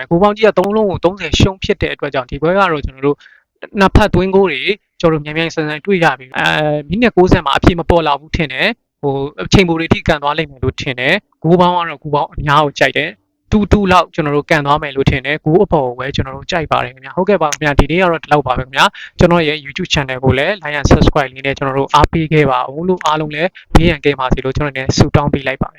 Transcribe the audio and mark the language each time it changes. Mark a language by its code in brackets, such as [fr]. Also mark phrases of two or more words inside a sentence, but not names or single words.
[my] ဂိုးပေါင်းကြီးက3လုံးကို30ရှုံးဖြစ်တဲ့အတွက်ကြောင့်ဒီပွဲကတော့ကျွန်တော်တို့နှစ်ဖက်သွင်းဂိုးတွေကျွန်တော်တို့မြန်ဆန်တွေ့ရပြီမိနစ်60မှာအပြည့်မပေါ်လာဘူးထင်တယ်ဟိုအချိန်ပိုတွေထိကန်သွားလိမ့်မယ်လို့ထင်တယ်ဂိုးပေါင်းကတော့ဂိုးပေါင်းအများကိုကြိုက်တယ်2-2လောက်ကျွန်တော်တို့ကန်သွားမယ်လို့ထင်တယ်ဂိုးအပေါ်ကိုပဲကျွန်တော်တို့ကြိုက်ပါတယ်ခင်ဗျာဟုတ်ကဲ့ပါခင်ဗျာဒီနေ့ကတော့ဒီလောက်ပါပဲခင်ဗျာကျွန်တော်ရဲ့ YouTube channel ကိုလည်း [en] like and subscribe [my] လေးနဲ့ကျွန်တော်တို့အားပေးခဲ့ပါဦးလို့အားလုံးလည်းဘေးရန်ကင်းပါစေလို့ကျွန်တော်လည်းဆုတောင်းပေးလိုက်ပါတယ်